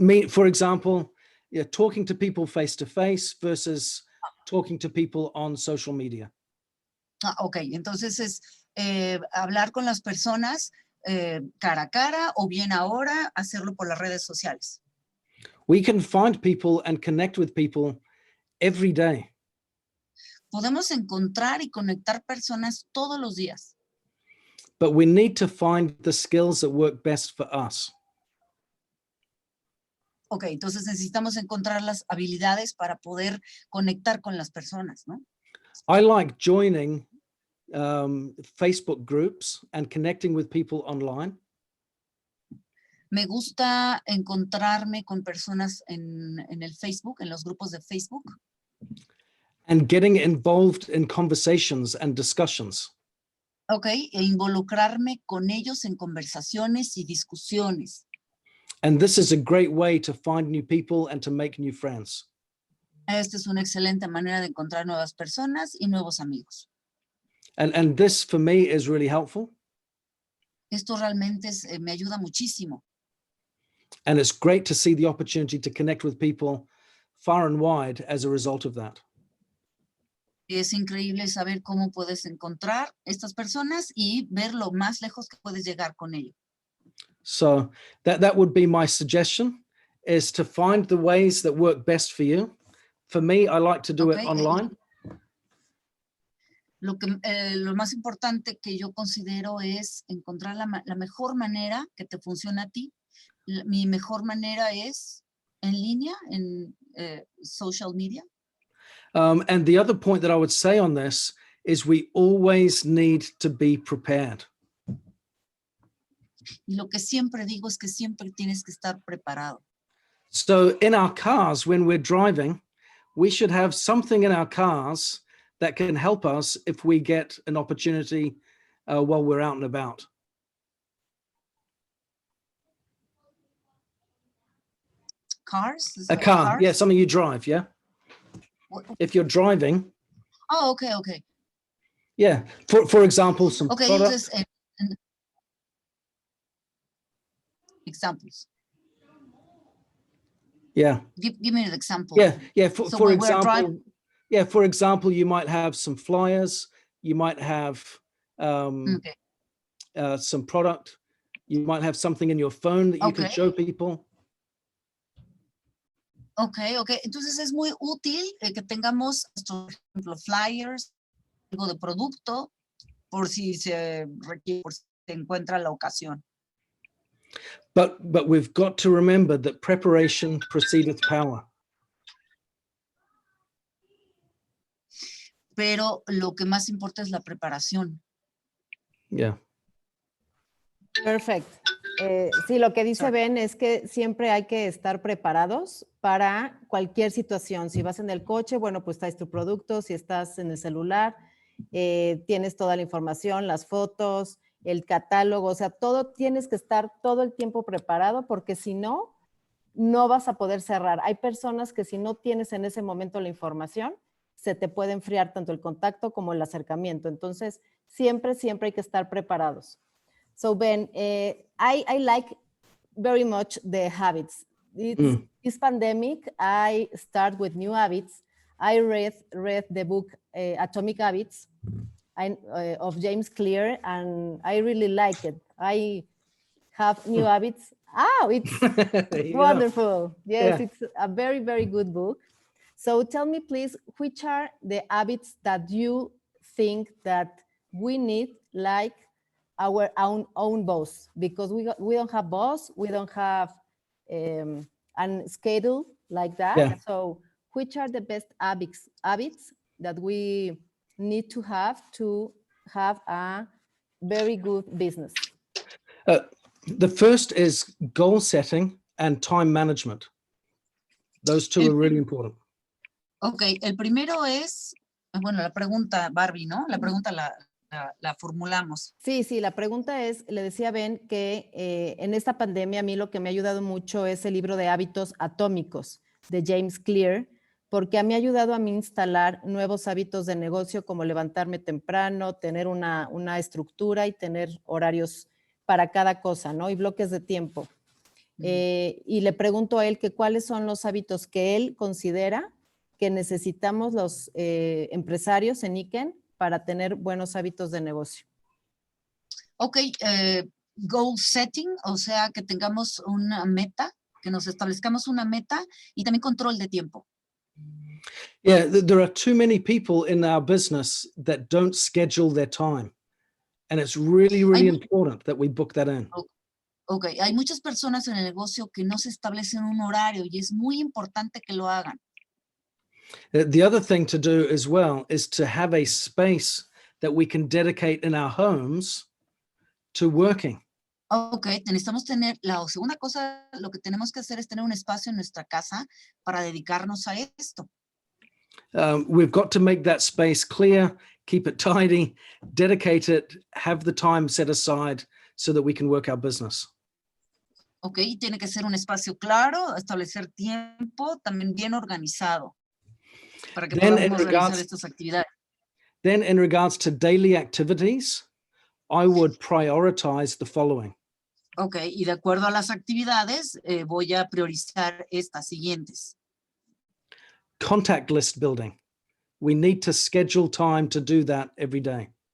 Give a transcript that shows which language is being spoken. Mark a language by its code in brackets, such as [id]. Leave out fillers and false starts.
[en] For example, talking to people face to face versus talking to people on social media. [es] Ok, entonces es hablar con las personas cara a cara o bien ahora hacerlo por las redes sociales. [en] We can find people and connect with people every day. [es] Podemos encontrar y conectar personas todos los días. [en] But we need to find the skills that work best for us. [es] Ok, entonces necesitamos encontrar las habilidades para poder conectar con las personas, ¿no? [en] I like joining Facebook groups and connecting with people online. [es] Me gusta encontrarme con personas en el Facebook, en los grupos de Facebook. [en] And getting involved in conversations and discussions. [es] Ok, e involucrarme con ellos en conversaciones y discusiones. [en] And this is a great way to find new people and to make new friends. [es] Esta es una excelente manera de encontrar nuevas personas y nuevos amigos. [en] And this for me is really helpful. [es] Esto realmente me ayuda muchísimo. [en] And it's great to see the opportunity to connect with people far and wide as a result of that. [es] Es increíble saber cómo puedes encontrar estas personas y ver lo más lejos que puedes llegar con ello. [en] So that would be my suggestion, is to find the ways that work best for you. For me, I like to do it online. [es] Lo más importante que yo considero es encontrar la mejor manera que te funcione a ti. Mi mejor manera es en línea, en social media. [en] And the other point that I would say on this is we always need to be prepared. [es] Y lo que siempre digo es que siempre tienes que estar preparado. [en] So in our cars, when we're driving, we should have something in our cars that can help us if we get an opportunity while we're out and about. Cars? A car, Cars? yeah, something you drive, yeah? If you're driving. Oh, okay. Yeah, for example, some Okay, products. [es] entonces, [en] examples. Yeah. Give me an example. Yeah. So For when we're driving- example, for example, you might have some flyers, you might have Okay. some product, you might have something in your phone that you can Okay. show people. Okay. [es] Entonces es muy útil que tengamos, por ejemplo, flyers, algo de producto, por si se requiere, por si se encuentra la ocasión. [en] But we've got to remember that preparation precedeth power. [es] Pero lo que más importa es la preparación. [en] Yeah. Perfect. [es] Sí, lo que dice [en] Sorry. [es] Ben es que siempre hay que estar preparados para cualquier situación. Si vas en el coche, bueno, pues traes tu producto. Si estás en el celular, tienes toda la información, las fotos, el catálogo, o sea, todo tienes que estar todo el tiempo preparado porque si no, no vas a poder cerrar. Hay personas que si no tienes en ese momento la información, se te puede enfriar tanto el contacto como el acercamiento. Entonces, siempre hay que estar preparados. [en] So Ben, I like very much the habits. This pandemic, I start with new habits. I read the book Atomic Habits of James Clear, and I really like it. I have new habits. Oh, it's wonderful. Yes, it's a very, very good book. So tell me, please, which are the habits that you think that we need, like our own boss? Because we don't have boss, we don't have a schedule like that. Yeah. So which are the best habits that we need to have a very good business? The first is goal setting and time management. Those two are really important. [es] Ok, el primero es, bueno, la pregunta, Barbie, ¿no? La pregunta la formulamos. Sí, la pregunta es, le decía a Ben que en esta pandemia a mí lo que me ha ayudado mucho es el libro de hábitos atómicos de James Clear, porque me ha ayudado a mí instalar nuevos hábitos de negocio como levantarme temprano, tener una estructura y tener horarios para cada cosa, ¿no? Y bloques de tiempo. Y le pregunto a él que cuáles son los hábitos que él considera que necesitamos los empresarios en ICANN para tener buenos hábitos de negocio. Ok, goal setting, o sea, que tengamos una meta, que nos establezcamos una meta y también control de tiempo. [en] Yeah, there are too many people in our business that don't schedule their time. And it's really, really important that we book that in. [es] Ok, hay muchas personas en el negocio que no se establecen un horario y es muy importante que lo hagan. [en] The other thing to do as well is to have a space that we can dedicate in our homes to working. [es] Ok, necesitamos tener, la segunda cosa, lo que tenemos que hacer es tener un espacio en nuestra casa para dedicarnos a esto. [en] We've got to make that space clear, keep it tidy, dedicate it, have the time set aside so that we can work our business. [es] Ok, tiene que ser un espacio claro, establecer tiempo, también bien organizado para que podamos realizar estas actividades. [en] Then in regards to daily activities, I would prioritize the following. [es] Ok, y de acuerdo a las actividades, voy a priorizar estas siguientes. [en] Contact list building. We need to schedule time to do that every day.